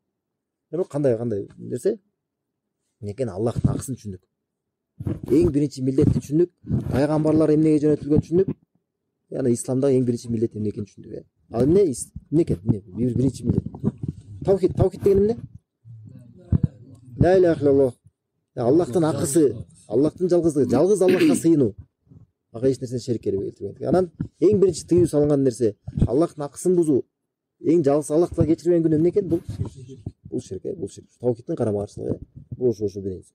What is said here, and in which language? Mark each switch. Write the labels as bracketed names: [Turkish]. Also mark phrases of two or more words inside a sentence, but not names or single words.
[Kyrgyz] Бирок кандай нерсе? Экен Аллахтын акысын түшүндүк. Эң биринчи милдетти түшүндүк. Пайгамбарлар эмнеге жөнөтүлгөн түшүндүк. Яна исламда эң биринчи милдет эмне экенин түшүндүк. Ал эмне экен? Биринчи милдет. Тавхид деген эмне? [Arabic] لا إله إلا الله. [Kyrgyz] Аллахтын акысы, Аллахтын жалгыздыгы, жалгыз Аллахка сыйынуу. Ага эч нерсени шерик келтирбейт. Анан эң биринчи тыюу салынган нерсе Аллахтын акысын бузуу. Эң жалгыз Аллахка кечирбеген күнөө эмне экен? Бул ширк, бул ширк. Тавхидтин карама каршылыгы. Бул ошо биринчи.